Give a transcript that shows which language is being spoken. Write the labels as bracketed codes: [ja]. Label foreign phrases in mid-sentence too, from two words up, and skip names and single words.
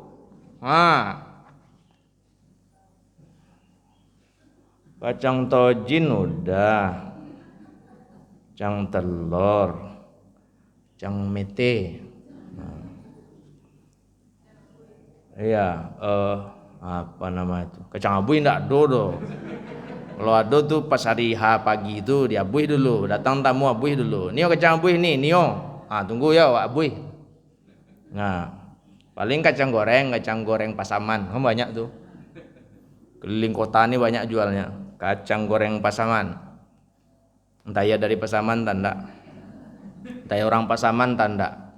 [id] Kacang tojin udah. Kacang telur. Kacang mete, apa nama itu? [min] Kacang abuih ndak do. [id] Kalau ada tuh pas hari H pagi itu diabuih dulu, datang tamu abuih dulu. [min] Nio kacang abuih nih, Nio. [id] Tunggu ya abuih. Nah, paling kacang goreng Pasaman, kan banyak tuh. Keliling kota ini banyak jualnya, kacang goreng Pasaman. Entah ya dari Pasaman tanda. Entah orang Pasaman tanda.